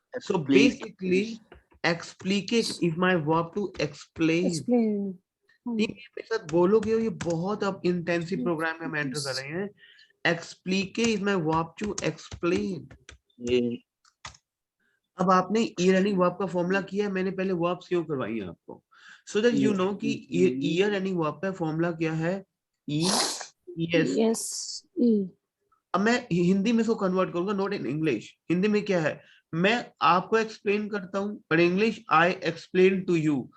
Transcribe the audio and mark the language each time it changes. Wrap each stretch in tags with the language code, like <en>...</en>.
<en>So basically, explique is my verb to explain. explain.</en> <hi>मेरे साथ बोलोगे, ये बहुत अब इंटेंसिव प्रोग्राम में हम एंटर कर रहे हैं.</hi> <en>Explique is my verb to explain.</en> <hi>अब आपने ईयर एंडिंग वर्ब का फॉर्मूला किया है, मैंने पहले वर्ब सेव करवाई है आपको,</hi> <en>so that you know</en> <hi>कि ईयर एंडिंग वर्ब का फॉर्मूला क्या है.</hi> <en>Yes.</en> <hi>अब मैं हिंदी में इसको कन्वर्ट करूंगा,</hi> <en>Not in English.</en> <hi>हिंदी में क्या है, मैं आपको एक्सप्लेन करता हूं, पर English</hi> <en>I explain to you.</en>